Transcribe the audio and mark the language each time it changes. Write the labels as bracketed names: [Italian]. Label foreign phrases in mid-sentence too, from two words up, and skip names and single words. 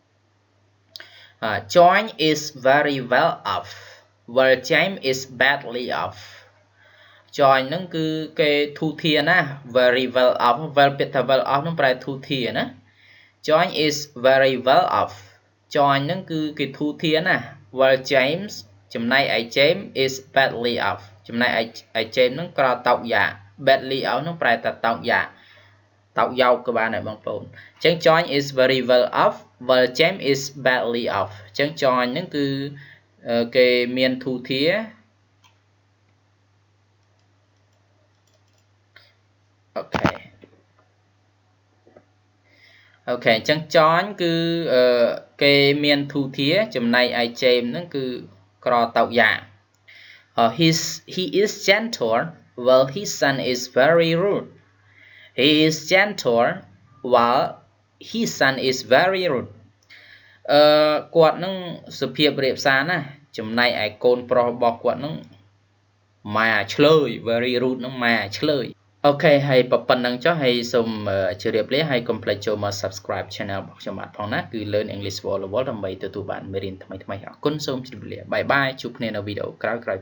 [English] John is very well off while James is badly off John [Khmer] នឹងគឺគេធូធាណា [English] very well off well [Khmer] ពាក្យថា [English] well off [Khmer] នឹងប្រែធូធាណា [English] John is very well off [Khmer] John នឹងគឺគេធូធាណា [English] while James [Khmer] ចំណែកឯ [English] James is badly off [Khmer] ចំណែកឯ James នឹងក្រតោកយ៉ា [English] badly off [Khmer] នឹងប្រែថាតោកយ៉ាតោកយោកក៏បានដែរបងប្អូនអញ្ចឹង [English] John is very well off while James is badly off [Khmer] អញ្ចឹង John នឹងគឺគេមានធូធា អូខេអញ្ចឹង John គឺគេមានធូធាចំណែកឯ James ហ្នឹងគឺក្រតោកយ៉ា [English] he is gentle while his son is very rude [Khmer] he is gentle while his son is [English] very rude [Khmer] គាត់នឹងសុភាពរាបសារណាចំណែកឯកូនប្រុសរបស់គាត់នឹងម៉ែឆ្លើយ very rude នឹងម៉ែឆ្លើយអូខេហើយប៉ុណ្ណឹងចុះហើយសូមជម្រាបលាហើយកុំភ្លេចចូលមក [English] subscribe channel [Khmer] របស់ខ្ញុំបាទផងណាគឺ [English] Learn English Wall to Wall [Khmer] ដើម្បីទទួលបានមេរៀនថ្មីៗអរគុណសូមជម្រាបលាបាយបាយជួបគ្នានៅវីដេអូក្រោយៗទៀត